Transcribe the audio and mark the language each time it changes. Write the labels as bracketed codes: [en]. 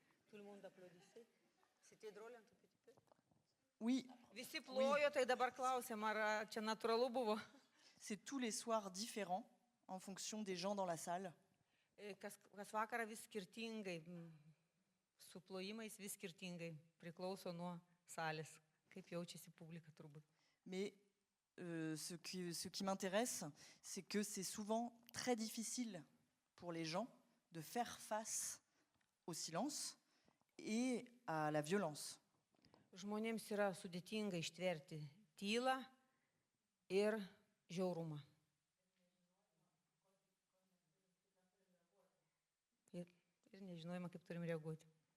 [fr] Tout le monde applaudissait. C'était drôle un tout petit peu. Oui, [lt] Visi plojo, tai dabar klausiam, ar čia natūralu buvo. [fr] c'est tous les soirs différents en fonction des gens dans la salle. [lt] Kas vakarą vis skirtingai, su plojimais vis skirtingai, priklauso nuo salės, kaip jaučiasi publika turbūt. [fr] Mais ce qui m'intéresse, c'est que c'est souvent très difficile pour les gens de faire face au silence et à la violence. [lt] Žmonėms yra sudėtinga ištverti tylą ir žiaurumą. Ir nežinojama, kaip turim reaguoti.